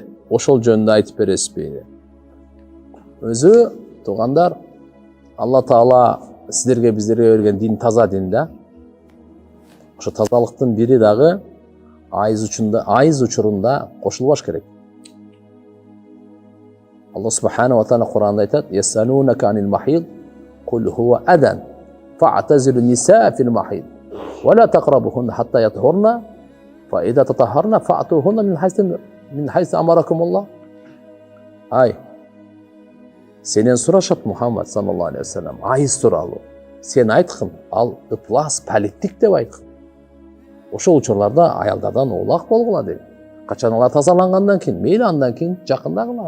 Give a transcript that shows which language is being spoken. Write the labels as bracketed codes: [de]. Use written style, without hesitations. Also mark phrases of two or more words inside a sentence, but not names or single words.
[ky] Ошол жөнүндө айтып бересизби? Өзү туугандар, Алла Таала сиздерге биздерге берген дин таза дин да. Ошо тазалыктын бири дагы айыз учурунда кошулбаш керек. Алла [ar] سبحانه وتعالى [ky] Кур'анда айтат: [ar] "يسألونك عن المحيض قل هو أذى فاعتزلوا النساء في المحيض ولا تقربوهن حتى يطهرن فإذا تطهرن فأتوهن من حيث أمركم الله." [ky] Ай, сенен сурашат Мухаммад [ar] صلى الله عليه وسلم [ky] айыз тууралуу. Сен айткын, ал ыплас, палеттик деп айткын. Ошол учурларда аялдардан улак болгула деп. Качан алар тазалангандан кийин, мейли андан кийин жакындагыла.